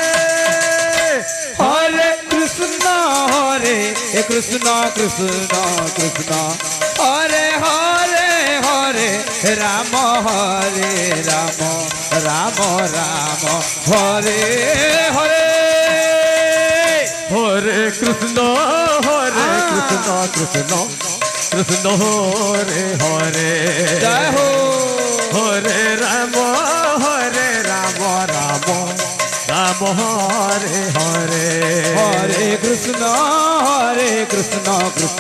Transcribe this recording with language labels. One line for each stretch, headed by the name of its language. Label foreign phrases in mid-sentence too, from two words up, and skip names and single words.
Sanskrit: হরে কৃষ্ণ কৃষ্ণ কৃষ্ণ হরে হরে হরে রাম রাম রাম হরে হরে হরে কৃষ্ণ কৃষ্ণ কৃষ্ণ হরে হরে
Hindi: जय हो
Sanskrit: হরে রাম রাম রাম হরে হরে হরে কৃষ্ণ কৃষ্ণ কৃষ্ণ